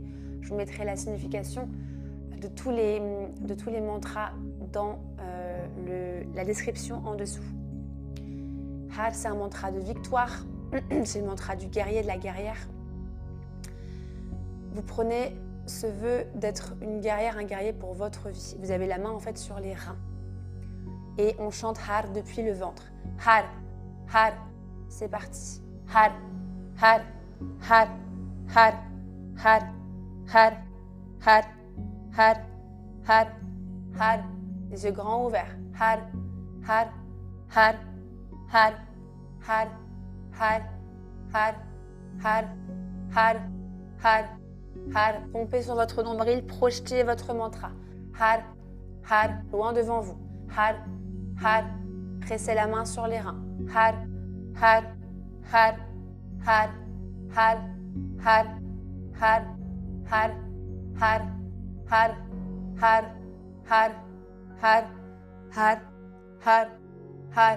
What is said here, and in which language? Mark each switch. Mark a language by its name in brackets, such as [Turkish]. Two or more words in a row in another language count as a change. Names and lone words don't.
[French] Je vous mettrai la signification de tous les mantras dans la description en dessous. Har, c'est un mantra de victoire. C'est le mantra du guerrier, de la guerrière. Vous prenez ce vœu d'être une guerrière, un guerrier pour votre vie. Vous avez la main en fait sur les reins. Et on chante Har depuis le ventre. Har, Har, c'est parti. Har, Har, Har, Har, Har, Har, Har, Har, Har, Har. Les yeux grands ouverts. Har, Har, Har, Har, Har, Har, Har, Har, Har, Har, Har. Pompez sur votre nombril, projetez votre mantra. Har, Har, loin devant vous. Har, Har, pressez la main sur les reins. Har, Har, Har, Har, Har, Har, Har, Har, Har, Har, Har, Har, Har, Har, Har, Har.